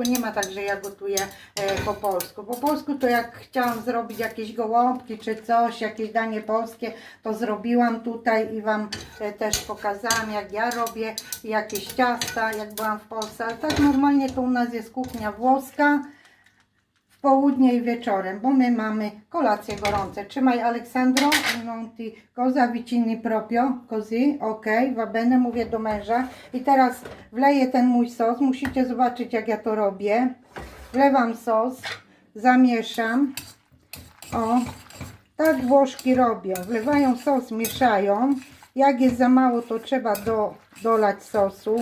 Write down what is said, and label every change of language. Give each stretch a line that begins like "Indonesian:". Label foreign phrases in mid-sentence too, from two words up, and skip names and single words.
Polish: Nie ma tak, że ja gotuję po polsku. Po polsku to jak chciałam zrobić jakieś gołąbki czy coś, jakieś danie polskie, to zrobiłam tutaj i Wam też pokazałam, jak ja robię jakieś ciasta, jak byłam w Polsce. Ale tak normalnie to u nas jest kuchnia włoska. W południe i wieczorem, bo my mamy kolacje gorące. Trzymaj Aleksandro,
Italian: non ti cosa vicini proprio, così, ok, va bene,
Polish: mówię do męża. I teraz wleję ten mój sos, musicie zobaczyć jak ja to robię. Wlewam sos, zamieszam, tak Włoszki robią, wlewają sos, mieszają. Jak jest za mało, to trzeba dolać sosu.